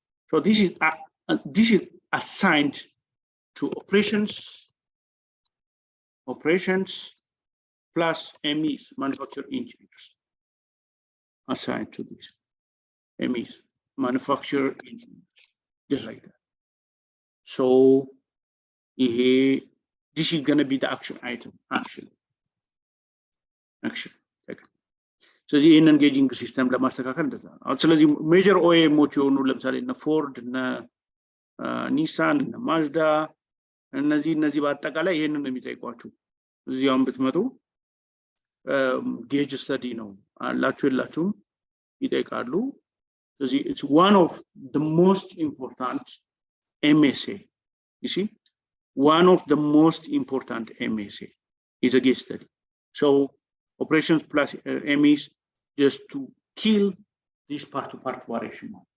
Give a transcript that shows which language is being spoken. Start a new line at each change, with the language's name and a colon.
English: So this is assigned to operations plus MEs, manufacturing engineers, assigned to this MEs, manufacturing engineers, just like that. So this is going to be the action item. Action. So the engaging system
Amharic: ለማስተካከል እንደዛ ነው። ስለዚህ ሜጀር ኦኤሞች የሆኑ ለምሳሌ እነ ፎርድ እነ ኒሳን እነ ማዝዳ እነዚህ በአጠቃላይ ይሄንን ነው የሚጠይቋችሁ። እዚያውን ብትመጡ ጌጅ ስተዲ ነው አላችሁ የላችሁም ይጠይቃሉ። ስለዚህ
English: it's one of the most important MSA. You see, one of the most important MSA is a case study. So operations plus MEs just to kill this part-to-part variation.